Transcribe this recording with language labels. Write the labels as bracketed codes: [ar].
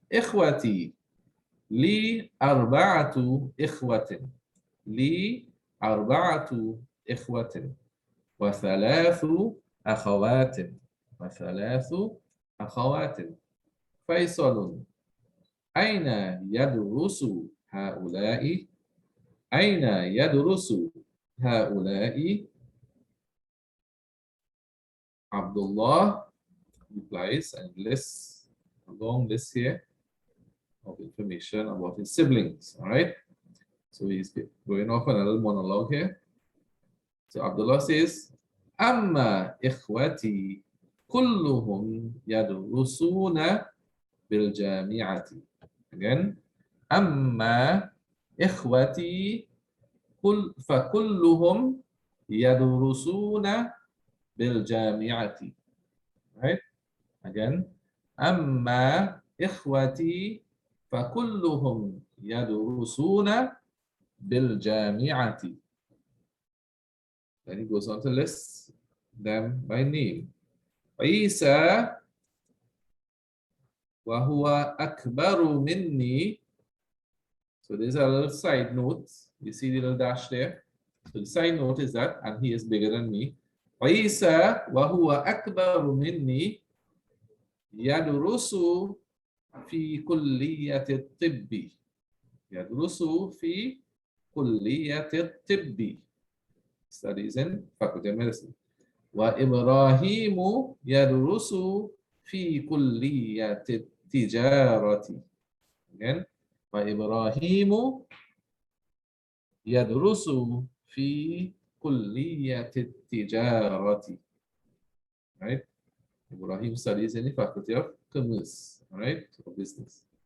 [ar] إخوتي لي أربعة إخوة لي أربعة إخوة وثلاث أخوات وثلاث أخوات فيصل أين يدرس هؤلاء أين يدرس هؤلاء [en] عبد الله replies and lists a long list here of information about his siblings. All right, so he's going off on a little monologue here. So Abdullah says, [ar] أما إخوتي كلهم يدرسون بالجامعة. [en] Again, [ar] أما إخوتي فكلهم يدرسون بالجامعة. [en] Right? Again, [ar] أما إخوتي فكلهم يدرسون بالجامعة. [en] Then he goes on to list them by name. [ar] عيسى وهو أكبر مني. [en] So there's a little side note. You see the little dash there? So the side note is that, and he is bigger than me. [ar] عيسى وهو أكبر مني يدرس في كلية الطب. يدرس في كلية الطب. [en] Studies in Faculty of Medicine. [ar] وإبراهيم يدرس في كلية التجارة. [en] Again, [ar] وإبراهيم يدرس في كلية التجارة. [en] Right? Ibrahim studies in the Faculty of Commerce, right, or business.